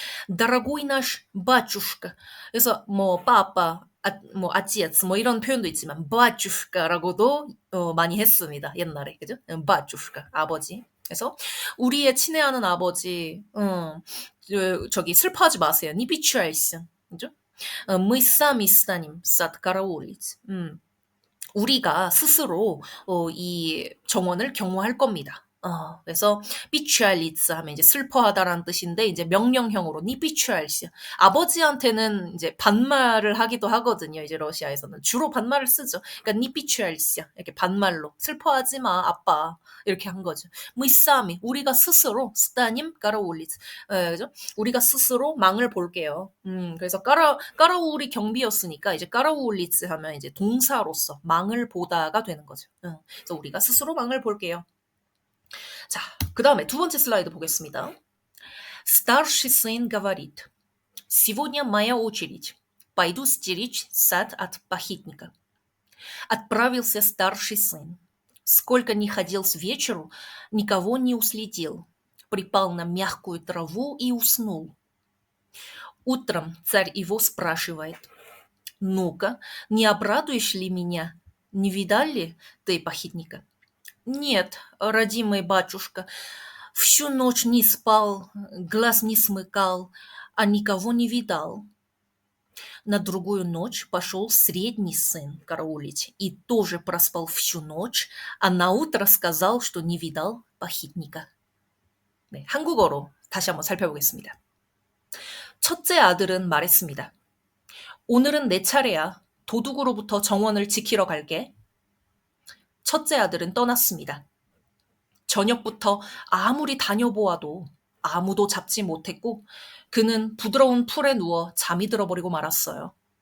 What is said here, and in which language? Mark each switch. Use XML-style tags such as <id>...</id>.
<ru>Дорогой наш батюшка.</ru> <ko>그래서 뭐 빠빠, 뭐 отец 뭐 이런 표현도 있지만 батюшка라고도 많이 했습니다. 옛날에. 그죠? батюшка 아버지. 그래서 우리의 친애하는 아버지 저기 슬퍼하지 마세요.</ko> <ru>Не печалься.</ru> <ko>그죠?</ko> <ru>Мы сами станем сад караулить.</ru> <ko>우리가 스스로 이 정원을 경호할 겁니다. 그래서 비추알리츠 하면 이제 슬퍼하다라는 뜻인데 이제 명령형으로 니 비추알시 아버지한테는 이제 반말을 하기도 하거든요. 이제 러시아에서는 주로 반말을 쓰죠. 그러니까 니 비추알시 이렇게 반말로 슬퍼하지 마 아빠 이렇게 한 거죠. 무이사미 우리가 스스로 스타님 까라올리츠 그죠? 우리가 스스로 망을 볼게요. 그래서 까라울이 경비였으니까 이제 까라올리츠 하면 이제 동사로서 망을 보다가 되는 거죠. 그래서 우리가 스스로 망을 볼게요. 자, 그 다음에 두 번째 슬라이드 보겠습니다.</ko> <ru>Старший сын говорит, сегодня моя очередь. Пойду стеречь сад от похитника. Отправился старший сын. Сколько ни ходил с вечеру, никого не уследил. Припал на мягкую траву и уснул. Утром царь его спрашивает, ну-ка, не обрадуешь ли меня? Не видал ли ты похитника? Нет, родимый батюшка, всю ночь не спал, глаз не смыкал, а никого не видал. На другую ночь пошел средний сын караулить и тоже проспал всю ночь, а наутро сказал, что не видал похитника.</ru> <ko>네, 한국어로 다시 한번 살펴보겠습니다. 첫째 아들은 말했습니다. 오늘은 내 차례야. 도둑으로부터 정원을 지키러 갈게. 첫째 아들은 떠났습니다. 저녁부터 아무리 다녀보아도 아무도 잡지 못했고 그는 부드러운 풀에 누워 잠이 들어버리고 말았어요.</ko>